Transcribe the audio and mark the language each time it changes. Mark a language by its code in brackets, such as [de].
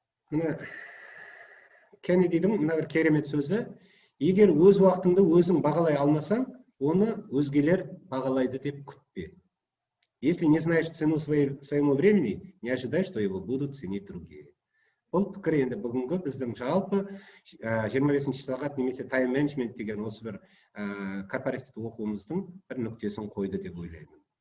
[kk] Мына Кеннедидің мына бір керемет сөзі: егер өз уақытыңды өзің бағалай алмасаң, оны өзгелер бағалайды деп күтпе. [ru] Если не знаешь цену своему времени, не ожидай, что его будут ценить другие. [kk] Бұл пікір енді бүгінгі біздің жалпы 25 сағат немесе тайм-менеджмент деген осы бір корпоративті оқуымыздың бір нүктесін қойды деп ойлаймын.